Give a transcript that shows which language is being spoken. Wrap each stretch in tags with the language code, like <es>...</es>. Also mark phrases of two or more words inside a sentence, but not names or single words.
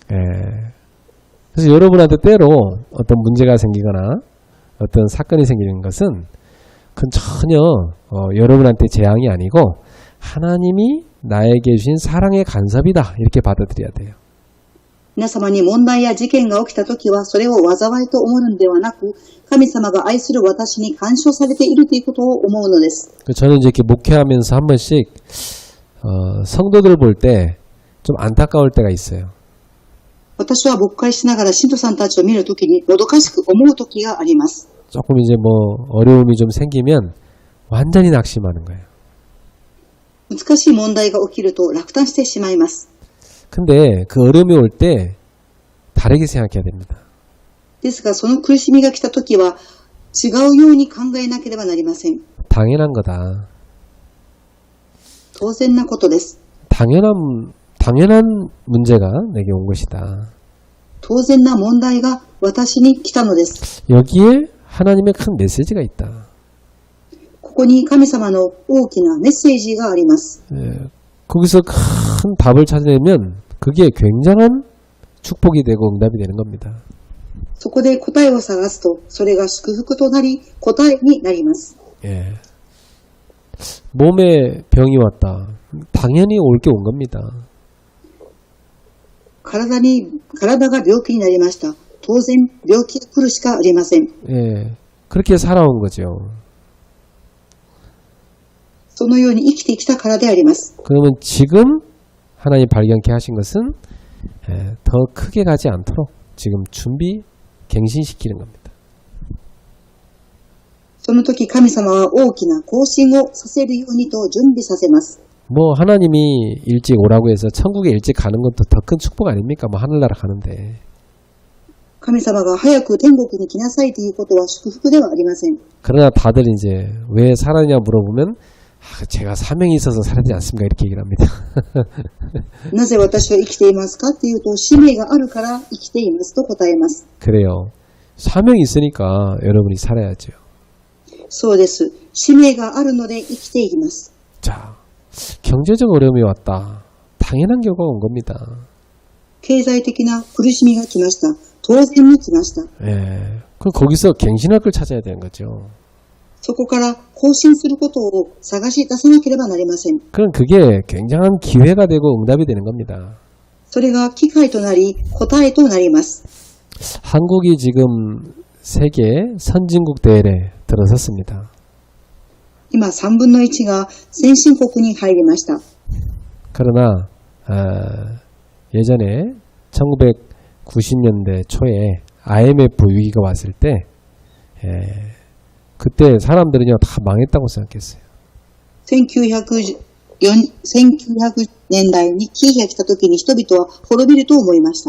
<ko>그래서 여러분한테 때로 어떤 문제가 생기거나 어떤 사건이 생기는 것은 그건 전혀 여러분한테 재앙이 아니고 하나님이 나에게 주신 사랑의 간섭이다 이렇게 받아들여야 돼요.</ko> <ja>皆様に問題や事件が起きたときはそれを災いと思うのではなく、神様が愛する私に干渉されているということを思うのです。</ja> <ko>저는 이제 이렇게 목회하면서 한 번씩 성도들 볼 때 좀 안타까울 때가 있어요.</ko> <ja>私は牧会しながら信徒さんたちを見るときにもどかしく思うときがあります。</ja> <ko>조금 이제 뭐 어려움이 좀 생기면 완전히 낙심하는 거예요.</ko> <ja>難しい問題が起きると落胆してしまいます。</ja> <ko>근데 그 어려움이 올 때 다르게 생각해야 됩니다.</ko> <ja>ですがその苦しみが来たときは違うように考えなければなりません。</ja> <ko>당연한 거다.</ko> <ja>当然なことです。</ja> <ko>당연한 문제가 내게 온 것이다.</ko> <ja>当然な問題が私に来たのです。</ja> <ko>여기에 하나님의 큰 메시지가 있다.</ko> <ja>ここに神様の大きなメッセージがあります。</ja> <ko>거기서 큰 답을 찾아내면 그게 굉장한 축복이 되고 응답이 되는 겁니다.</ko> <ja>そこで答えを探すと、それが祝福となり、答えになります。</ja> <ko>몸에 병이 왔다. 당연히 올 게 온 겁니다.</ko> <ja>体が病気になりました。当然、病気が来るしかありません。</ja> <ko>그렇게 살아온 거죠.</ko> <ja>そのように生きてきたからであります。</ja> <ko>그러면 지금 하나님 발견케 하신 것은 더 크게 가지 않도록 지금 준비, 갱신시키는 겁니다.</ko> <ja>その時神様は大きな行進をさせるようにと準備させます。</ja> <ko>뭐 하나님이 일찍 오라고 해서 천국에 일찍 가는 것도 더 큰 축복 아닙니까? 뭐 하늘나라 가는데.</ko> <ja>神様が早く天国に来なさいということは祝福ではありません。</ja> <ko>그러나 다들 이제 왜 살았냐 물어보면 제가 사명이 있어서 살지 않습니까? 이렇게 얘기를 합니다.</ko> <ja>なぜ私は生きていますかっていうと、使命があるから生きていますと答えます。</ja> <ko>그래요. 사명이 있으니까 여러분이 살아야죠.</ko> <ja>そうです。使命があるので生きています。</ja> <ko>자, 경제적 어려움이 왔다. 당연한 결과가 온 겁니다.</ko> <ja>経済的な苦しみが来ました。当然に来ました。</ja> <ko>예. 그럼 거기서 갱신할 걸 찾아야 되는 거죠.</ko> <ja>そこから更新することを探し出さなければなりません。</ja> <ko>그럼 그게 굉장한 기회가 되고 응답이 되는 겁니다.</ko> <ja>それが機会となり、答えとなります。</ja> <ko>한국이 지금 세계 선진국 대회에 들어섰습니다.</ko> <ja>今、3分の1が先進国に入りました。</ja> <ko>그러나 예전에 1990년대 초에 IMF 위기가 왔을 때 그때 사람들은요 다 망했다고 생각했어요.</ko> <ja>1900 年代に危機が来た時に人々は滅びると思いました。</ja>